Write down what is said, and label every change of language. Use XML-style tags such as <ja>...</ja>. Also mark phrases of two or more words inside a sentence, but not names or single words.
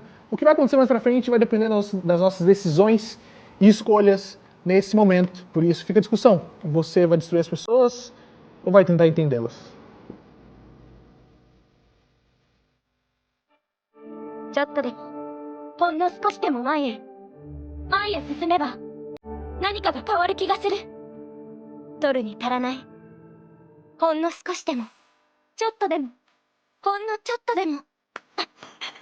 <pt>O que vai acontecer mais pra frente vai depender das nossas decisões e escolhas nesse momento. Por isso fica a discussão. Você vai destruir as pessoas ou vai tentar entendê-las?</pt> <ja>ちょっとでもほんの少しでも前へ進めば何かが変わる気がする。取るに足らない。ほんの少しでもちょっとでもほんのちょっとでも。</ja>